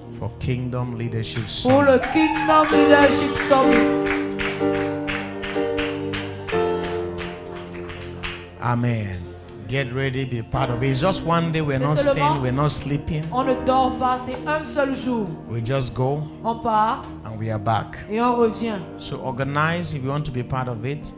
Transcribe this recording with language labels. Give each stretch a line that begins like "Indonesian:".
English: for Kingdom Leadership
French: pour
English: Summit.
French: le Kingdom Leadership Summit.
English: Amen. Get ready, be part of it. It's just one day. We're
French: C'est
English: not
French: seulement-
English: staying, we're not sleeping.
French: On ne dort pas, c'est un seul jour.
English: We just go
French: On part
English: and we are back.
French: et on revient.
English: So organize if you want to be part of it.